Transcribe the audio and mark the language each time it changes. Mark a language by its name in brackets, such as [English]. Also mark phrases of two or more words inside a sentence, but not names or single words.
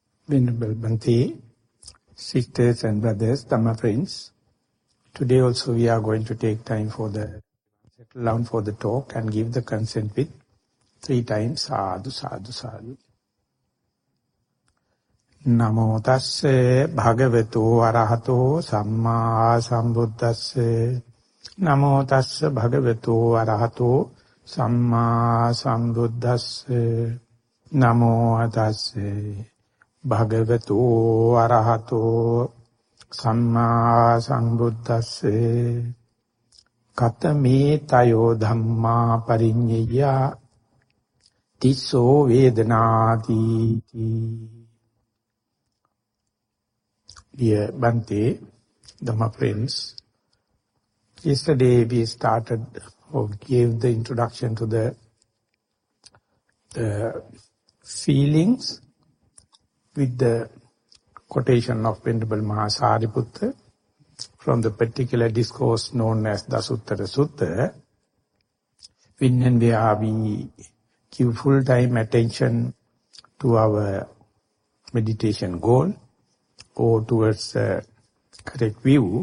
[English] Venerable Bhante, sisters and brothers, Dhamma friends. Today also we are going to take time for the settle down for the talk and give the consent with 3 times [Pali] sadhu, sadhu, sadhu. Namo tasse bhagavato arahato samma sambuddhasse. Namo tasse bhagavato arahato samma sambuddhasse. Namo tasse bhagavato arahato samma sambuddhasse. Katame tayo dhamma parinyaya tisso vedanati. [English] Dear Bhante, Dhamma friends, yesterday we started or gave the introduction to the feelings with the quotation of Venerable Maha from the particular discourse known as Dasuttara Sutta, when and where we give full-time attention to our meditation goal or towards a correct view.